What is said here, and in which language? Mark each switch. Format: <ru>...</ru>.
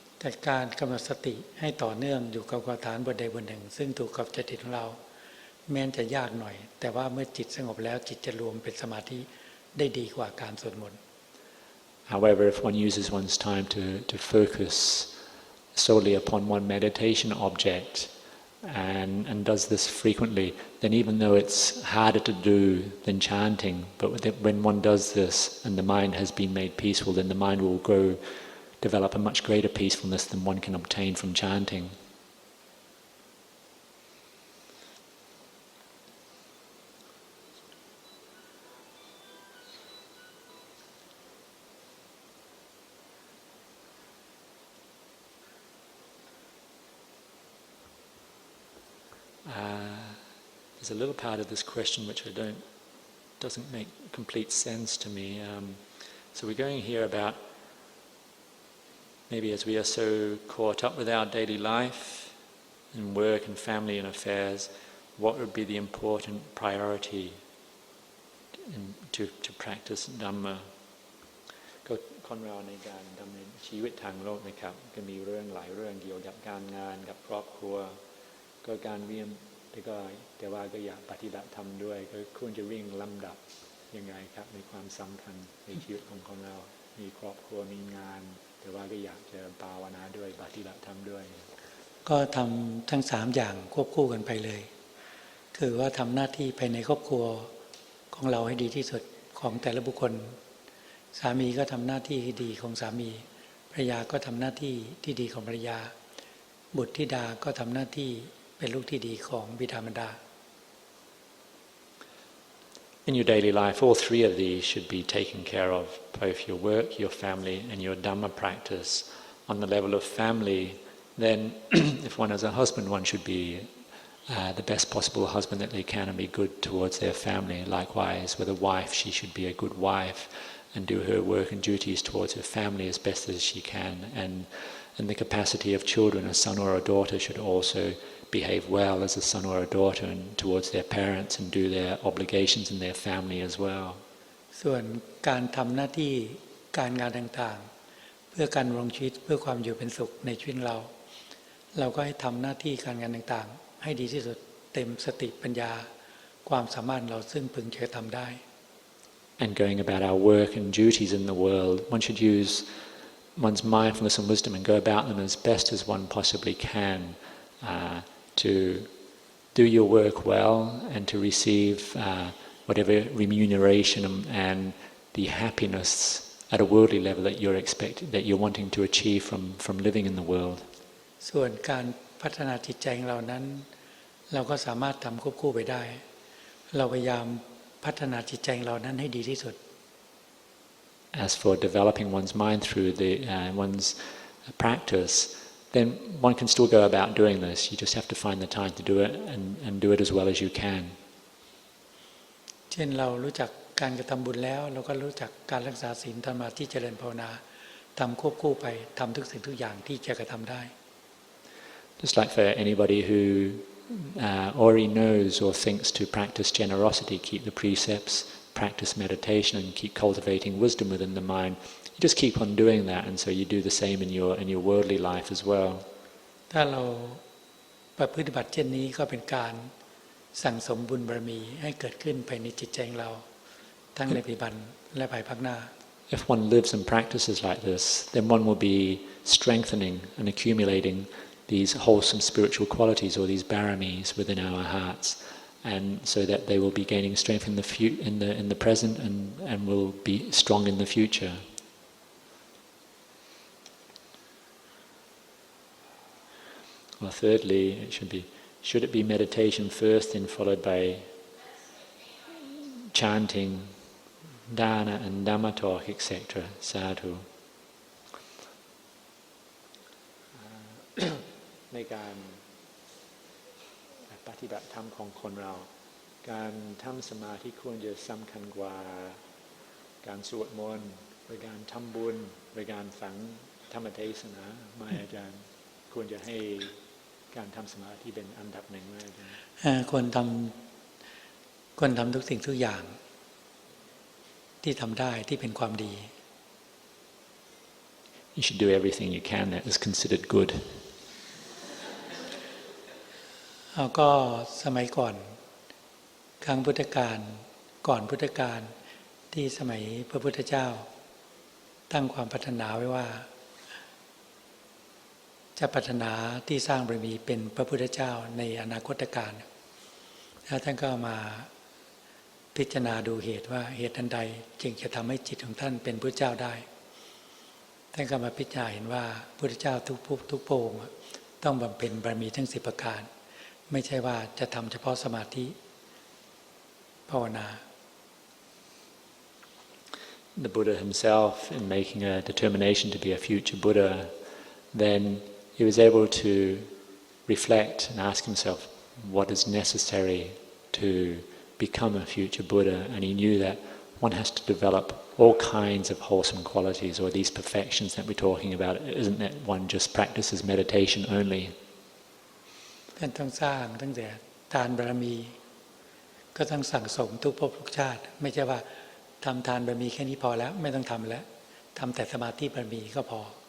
<th>แต่การกำหนดสติให้ต่อเนื่องอยู่กับกรรมฐานบทใดบทหนึ่งซึ่งถูกกับจิตของเราแม้จะยากหน่อยแต่ว่าเมื่อจิตสงบแล้วจิตจะรวมเป็นสมาธิได้ดีกว่าการสวดมนต์</th> <en>However, if one uses one's time to focus solely upon one meditation object and does this frequently, then even though it's harder to do than chanting, but when one does this and the mind has been made peaceful, then the mind will develop a much greater peacefulness than one can obtain from chanting. There's a little part of this question which doesn't make complete sense to me. So we're going here about maybe as we are so caught up with our daily life and work and family and affairs, what would be the important priority to practice Dhamma</en> <th>ก็คนเราในการดำเนินชีวิตทางโลกนะครับก็มีเรื่องหลายเรื่องเกี่ยวกับการงานกับครอบครัวก็การเวียนแต่ว่าก็อยากปฏิบัติธรรมด้วยก็ควรจะวิ่งลำดับยังไงครับในความสำคัญในชีวิตของคนเรามีครอบครัวมีงานแต่ว่าก็อยากจะภาวนาด้วยปฏิบัติธรรมด้วย ก็ทำทั้ง3อย่างควบคู่กันไปเลยคือว่าทำหน้าที่ภายในครอบครัวของเราให้ดีที่สุดของแต่ละบุคคลสามีก็ทำหน้าที่ที่ดีของสามีภรรยาก็ทำหน้าที่ที่ดีของภรรยาบุตรธิดาก็ทำหน้าที่เป็นลูกที่ดีของบิดามารดา</th> <en>In your daily life, all three of these should be taken care of, both your work, your family, and your Dhamma practice. On the level of family, then if one has a husband, one should be the best possible husband that they can and be good towards their family. Likewise, with a wife, she should be a good wife and do her work and duties towards her family as best as she can. And in the capacity of children, a son or a daughter should also behave well as a son or a daughter and towards their parents and do their obligations in their family as well.</en> <th>ส่วนการทำหน้าที่การงานต่างๆเพื่อการดำรงชีวิตเพื่อความอยู่เป็นสุขในชีวิตเราก็ให้ทำหน้าที่การงานต่างๆให้ดีที่สุดเต็มสติปัญญาความสามารถเราซึ่งพึงจะทำได้</th> <en>And going about our work and duties in the world, one should use one's mindfulness and wisdom and go about them as best as one possibly can to do your work well and to receive whatever remuneration and the happiness at a worldly level that you're wanting to achieve from living in the world.</en> <th>ส่วนการพัฒนาจิตใจของเรานั้นเราก็สามารถทำควบคู่ไปได้เราพยายามพัฒนาจิตใจของเรานั้นให้ดีที่สุด</th> <en>As for developing one's mind through one's practice, then one can still go about doing this. You just have to find the time to do it and do it as well as you can.</en> <th>เช่นเรารู้จักการกระทำบุญแล้วเราก็รู้จักการรักษาศีลทำสมาธิเจริญภาวนาทำควบคู่ไปทำทุกสิ่งทุกอย่างที่จะกระทำได้</th> <en>Just like for anybody who already knows or thinks to practice generosity, keep the precepts, practice meditation and keep cultivating wisdom within the mind, you just keep on doing that, and so you do the same in your worldly life as well.</en> <th>ถ้าเราประพฤติบัติเช่นนี้ก็เป็นการสั่งสมบุญบารมีให้เกิดขึ้นภายในจิตใจของเราทั้งในปัจจุบันและภายภาคหน้า</th> <en>If one lives and practices like this, then one will be strengthening and accumulating these wholesome spiritual qualities or these baramis within our hearts, and so that they will be gaining strength in the present and will be strong in the future. Well, thirdly, should it be meditation first, then followed by chanting, dana and Dhamma talk, etc. Sadhu.</en> <th>ในการปฏิบัติธรรมของคนเราการทำสมาธิควรจะสำคัญกว่าการสวดมนต์หรือการทำบุญหรือการฟังธรรมเทศนาไม่อาจารย์ควรจะให้การทำสมาธิเป็นอันดับหนึ่งเลย ควรทำทุกสิ่งทุกอย่างที่ทำได้ที่เป็นความดี</th> <en>You should do everything you can that is considered good.</en> <th>ก็สมัยก่อนครั้งพุทธกาลก่อนพุทธกาลที่สมัยพระพุทธเจ้าตั้งความปรารถนาไว้ว่า จะปรารถนาที่สร้างบารมีเป็นพระพุทธเจ้าในอนาคตการแล้วท่านก็มาพิจารณาดูเหตุว่าเหตุอันใดจึงจะทำให้จิตของท่านเป็นพระเจ้าได้ท่านก็มาพิจารณาเห็นว่าพระพุทธเจ้าทุกพระองค์ต้องบำเพ็ญบารมีทั้ง10ประการไม่ใช่ว่าจะทำเฉพาะสมาธิภาวนา</th> <en>The Buddha himself, in making a determination to be a future Buddha, then he was able to reflect and ask himself what is necessary to become a future Buddha, and he knew that one has to develop all kinds of wholesome qualities or these perfections that we're talking about. It isn't that one just practices meditation only.</en> <th>ท่านต้องสร้างตั้งแต่ ทานบารมีก็ต้องสั่งสมทุกภพทุกชาติไม่ใช่ว่าทำทานบารมีแค่นี้พอแล้วไม่ต้องทำแล้วทำแต่สมาธิบารมีก็พอ</th>